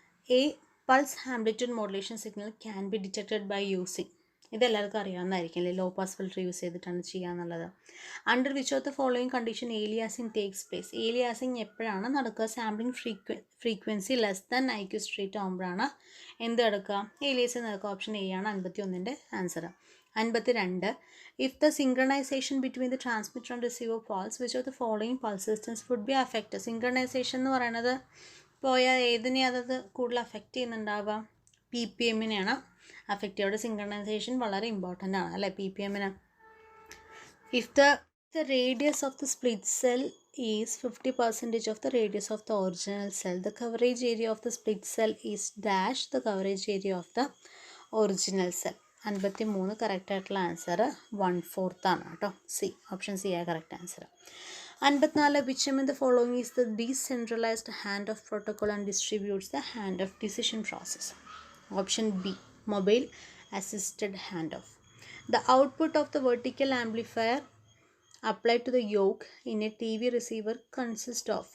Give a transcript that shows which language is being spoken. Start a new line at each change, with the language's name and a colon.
English: A pulse amplitude modulation signal can be detected by using.
Malayalam: ഇതെല്ലാവർക്കും അറിയാവുന്നതായിരിക്കും അല്ലേ. Low pass filter use ചെയ്തിട്ടാണ് ചെയ്യാന്നുള്ളത്.
English: Under which of the following condition aliasing takes place.
Malayalam: Aliasing എപ്പോഴാണ് നടക്കുക? Sampling frequency
English: less than
Malayalam: ഐക്യുസ്ട്രേറ്റ് ആകുമ്പോഴാണ് എന്ത് നടക്കുക? Aliasing നടക്കുക. ഓപ്ഷൻ എ ആണ് 51ൻ്റെ answer. 52.
English: If the synchronization between the transmitter and receiver falls, which of the following pulse systems would be affected?
Malayalam: synchronization എന്ന് പറയുന്നത് പോയാൽ ഏതിനെയാണ് അത് കൂടുതൽ അഫക്റ്റ് ചെയ്യുന്നുണ്ടാവുക? PPMനെയാണ് അഫക്റ്റ് ചെയ്യുക. അവിടെ സിങ്ക്രണൈസേഷൻ വളരെ ഇമ്പോർട്ടൻ്റ് ആണ് അല്ലേ PPMന്.
English: If the radius of the split cell is 50% of the radius of the original cell, the coverage area of the split cell is dash the coverage area of the original cell.
Malayalam: 53 correct ആയിട്ടുള്ള answer 1/4 ആണ് കേട്ടോ. C, option C ആണ് correct answer. 54.
English: Which among the following is the decentralized hand of protocol and distributes the hand of decision process? Option B, mobile assisted handoff. The output of the vertical amplifier applied to the yoke in a TV receiver consists of.